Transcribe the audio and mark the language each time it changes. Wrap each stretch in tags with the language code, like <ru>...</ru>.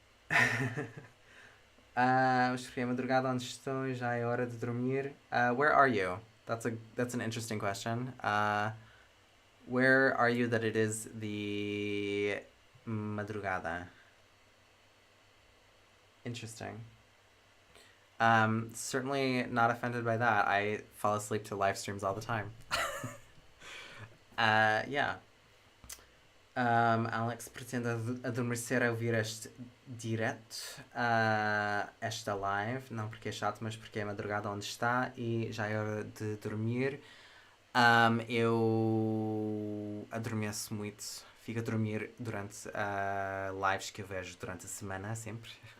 <pt>Escrevi a madrugada onde estou, já é hora de dormir.</pt> <en>Where are you? That's an interesting question. Where are you that it is the madrugada? Interesting. Certainly not offended by that. I fall asleep to live streams all the time. Yeah.</en> <pt>Alex pretende adormecer a ouvir este direto, esta live, não porque é chato, mas porque é madrugada onde está e já é hora de dormir. Eu adormeço muito, fico a dormir durante lives que eu vejo durante a semana, sempre.</pt>